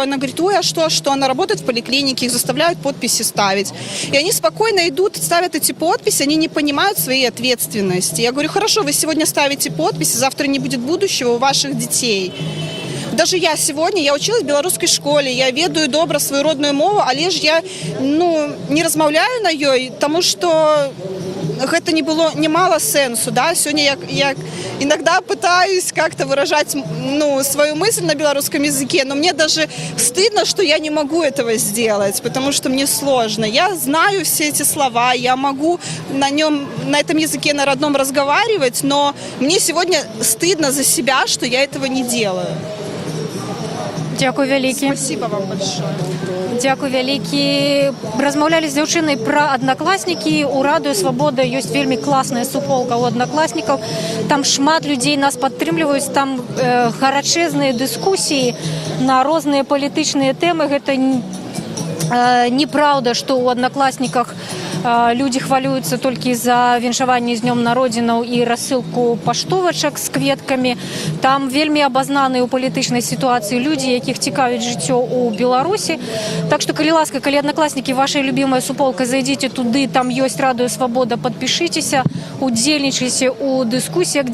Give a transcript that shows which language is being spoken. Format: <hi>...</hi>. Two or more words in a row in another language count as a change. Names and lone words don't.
<ru>Она говорит: ой, а что? Она работает в поликлинике, их заставляют подписи ставить. И они спокойно идут, ставят эти подписи, они не понимают своей ответственности. Я говорю: хорошо, вы сегодня ставите подписи, завтра не будет будущего у ваших детей. Даже я сегодня, я училась в белорусской школе,</ru> <be>я ведаю добра свою родную мову, але ж я не размаўляю на ёй, тому что гэта не мало сенсу. Да?</be> <ru>Сегодня я иногда пытаюсь как-то выражать свою мысль на белорусском языке, но мне даже стыдно, что я не могу этого сделать, потому что мне сложно. Я знаю все эти слова, я могу на этом языке на родном разговаривать, но мне сегодня стыдно за себя, что я этого не делаю.</ru> <be>Дякую вялікі.</be> <ru>Спасибо вам большое.</ru> <be>Дякую вялікі. Размаўлялі з дзяўчынай пра Одноклассники. У Радыё Свабода ёсць вельмі класная суполка у Одноклассников. Там шмат людзей нас падтрымліваюць, там гарачэзныя дыскусіі на розныя палітычныя тэмы. Гэта неправда, што ў Одноклассниках</be> <ru>люди хвалюются только</ru> <be>за віншаванне з днём народзінаў і рассылку паштовачак з кветкамі. Там вельмі абазнаныя ў палітычнай сітуацыі людзі, якіх цікавіць жыццё ў Беларусі. Так што, калі ласка, калі Одноклассники</be> <ru>ваша любимая</ru> <be>суполка, зайдзіце туды, там ёсць Радыё Свабода, падпішыцеся, удзельнічайце ў дыскусіях.</be>